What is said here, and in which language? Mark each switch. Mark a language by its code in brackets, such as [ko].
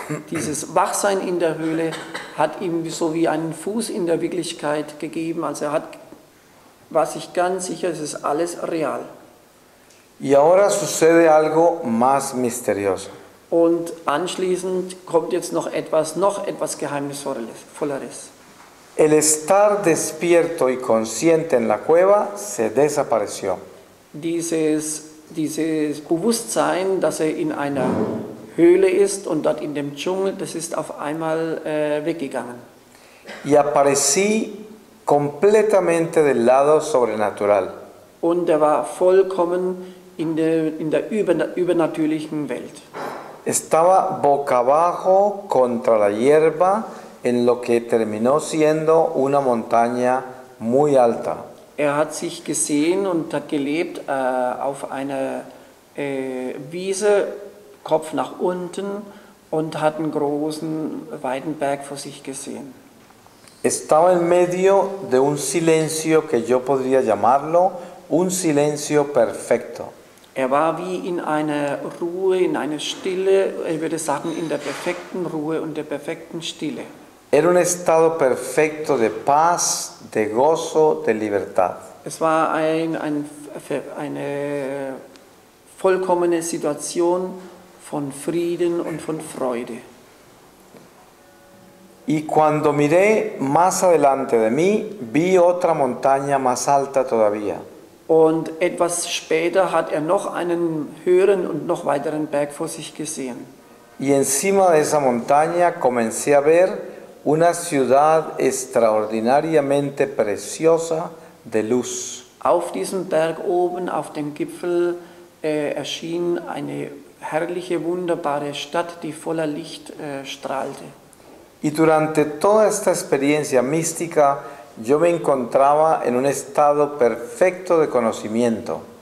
[de] Dieses Wachsein in der Höhle hat ihm so wie einen Fuß in der Wirklichkeit gegeben. Also war sich ganz sicher, es ist alles real. [es] Y ahora sucede algo más misterioso. [de] Und anschließend kommt jetzt noch etwas Geheimnisvolleres. [es] El estar despierto y consciente en la cueva se desapareció. [de] Dieses Bewusstsein, dass er in einer Höhle ist und dort in dem Dschungel, das ist auf einmal weggegangen. [es] Y aparecí completamente del lado sobrenatural. [de] Und er war vollkommen in der übernatürlichen Welt. [es] Estaba boca abajo contra la hierba en lo que terminó siendo una montaña muy alta. [de] Er hat sich gesehen und hat gelebt auf einer Wiese, Kopf nach unten, und hat einen großen, weiten Berg vor sich gesehen. [es] Estaba en medio de un silencio que yo podría llamarlo un silencio perfecto. [de] Er war wie in einer Ruhe, in einer Stille, ich würde sagen in der perfekten Ruhe und der perfekten Stille. [es] Era un estado perfecto de paz, de gozo, de libertad. [de] Es war eine vollkommene Situation von Frieden und von Freude. [es] Y cuando miré más adelante de mí, vi otra montaña más alta todavía. [de] Und etwas später hat er noch einen höheren und noch weiteren Berg vor sich gesehen. [es] Y encima de esa montaña comencé a ver una ciudad extraordinariamente preciosa de luz. [de] Auf diesem Berg oben, auf dem Gipfel, erschien eine herrliche, wunderbare Stadt, die voller Licht strahlte. [es] Y durante toda esta experiencia mística, yo me encontraba en un estado perfecto de conocimiento.